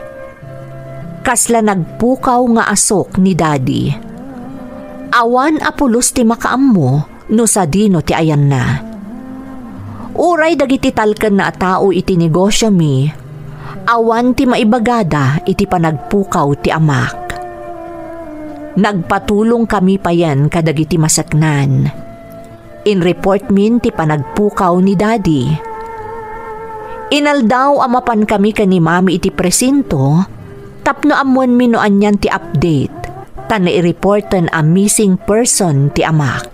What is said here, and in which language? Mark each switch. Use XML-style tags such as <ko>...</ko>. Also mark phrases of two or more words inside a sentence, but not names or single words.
<ilo>Kasla nagpukaw nga asok ni Daddy. Awan apulos ti makaammo no sa dino ti ayan na. Uray dagiti talken na tao iti negosyo mi, awan ti maibagada iti panagpukaw ti amak. Nagpatulong kami pa yan kadagiti masaknan. In report min ti panagpukaw ni Daddy. Inaldaw amapan kami kani Mami iti presinto, tapno amuan mi no anyan ti update. Tan i-reportan a</ilo> <en>missing person</en> <ilo>ti amak.</ilo>